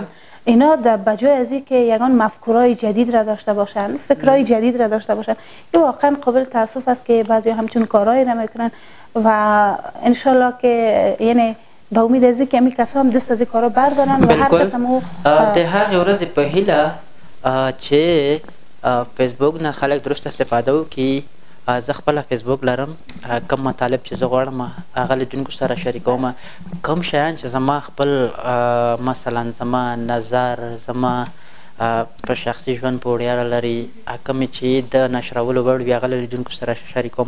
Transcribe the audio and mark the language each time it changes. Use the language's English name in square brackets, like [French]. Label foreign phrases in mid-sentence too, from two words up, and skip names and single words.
[Persian] اینا بجای از این که یگان مفکورهای جدید را داشته باشند، فکرهای جدید را داشته باشند، این واقعا قابل تاسف است که بعضی همچون کارهایی را میکنن و انشالله که یعنی به امید از که همین کسا هم دست از این کارها بردارن و هر کس هم [Pashto] د هغې ورځې په هیله چې فیسبوک نه خلک درست استفاده وکړي. زه خپله فیسبوک لرم. کم مطالب چې زه غواړم هغه لیدونکو سره شریکوم. کوم شیان چې زما خپل مثلا زما نظر زما په شخصي ژوند پورې اړه لري، کومې چې د نشرولو وړ وي هغه له لیدونکو سره شریکوم.